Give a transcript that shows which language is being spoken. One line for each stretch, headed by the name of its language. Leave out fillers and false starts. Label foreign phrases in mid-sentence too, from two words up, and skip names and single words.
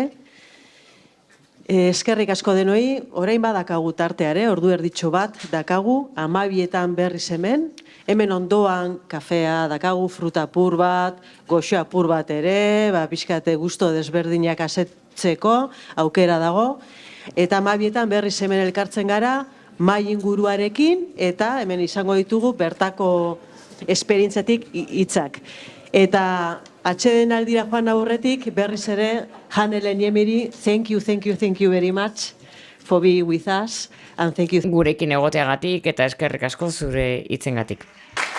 Basque: Eskerrik asko denoi, orain badakagu tarteare, ordu erditxo bat dakagu, 12etan berriz hemen ondoan kafea dakagu, fruta apur bat, goxo apur bat ere, pixkate gusto desberdinak asetzeko aukera dago, eta 12etan berriz hemen elkartzen gara, mahai inguruarekin, eta hemen izango ditugu bertako esperientzatik hitzak. Eta atxeden aldira joan aurretik, berriz ere, Hanele Niemiri,
English: thank you very much for being with us, and thank you.
Basque: Gurekin egoteagatik eta eskerrik asko zure hitzengatik.